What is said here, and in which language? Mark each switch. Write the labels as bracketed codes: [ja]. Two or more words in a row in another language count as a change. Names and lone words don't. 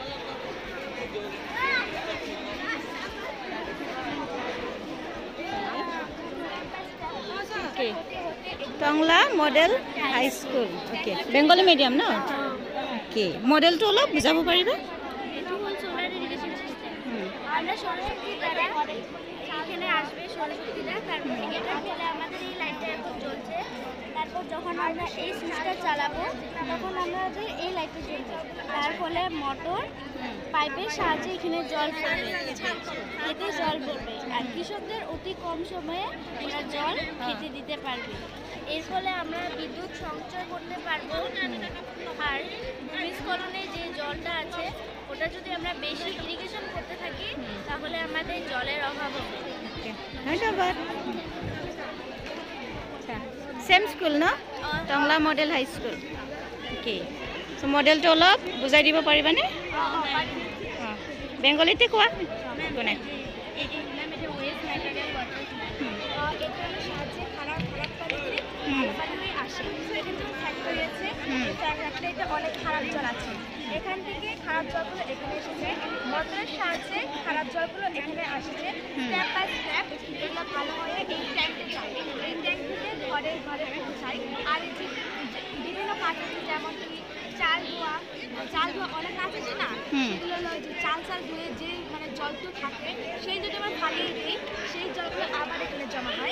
[as] অ'কে, টংলা মডেল হাই স্কুল। অ'কে, [en] Bengali medium [as] ন? অ'কে, মডেলটো অলপ বুজাব পাৰিবা? এইটো হ'ল [en] solar irrigation system. [bn] আমরা সৌরশক্তির দ্বারা এখানে আসবে সৌরশক্তিটা, তারপর এটার ফলে আমাদের এই লাইটটা এখন জ্বলছে। তারপর যখন আমরা এই সুইচটা চালাবো তখন আমাদের এই লাইটটা জ্বলবে। তার ফলে মোটর পাইপের সাহায্যে এখানে জল পড়বে, খেতে জল পড়বে আর কৃষকদের অতি কম সময়ে ওরা জল খেতে দিতে পারবে। এর ফলে আমরা বিদ্যুৎ সঞ্চয় করতে পারবো। আর ভূমিস্খলনে যে জলটা আছে ওটা যদি আমরা বেশি ইরিগেশন করতে থাকি তাহলে আমাদের জলের অভাব হবে। [as] ধন্যবাদ। সেম স্কুল ন? টংলা মডেল হাই স্কুল। অ'কে, চ' মডেলটো অলপ বুজাই দিব পাৰিবানে? অঁ, বেংগলীতে কোৱা। একো নাই। [bn] সাহায্যে খারাপ পানি আসে। হয়েছে ট্যাঙ্ক রাখলে এটা অনেক খারাপ জল আছে এখান থেকে খারাপ জলগুলো এখানে এসেছে মোটরের সাহায্যে খারাপ জলগুলো এখানে আসছে [en] step by step [bn] এগুলো ভালো হয়ে এই ট্যাঙ্কে যায় এই ট্যাঙ্ক থেকে ঘরে ঘরে পৌঁছায় আর এই যে বিভিন্ন কাজ আছে যেমন কি চাল ধোয়া অনেক কাজ আছে না সেগুলো হলো যে চাল ধুয়ে যে মানে জলগুলো থাকে সেই যদি আমরা ফালিয়ে দিই সেই জলগুলো আবার এখানে জমা হয়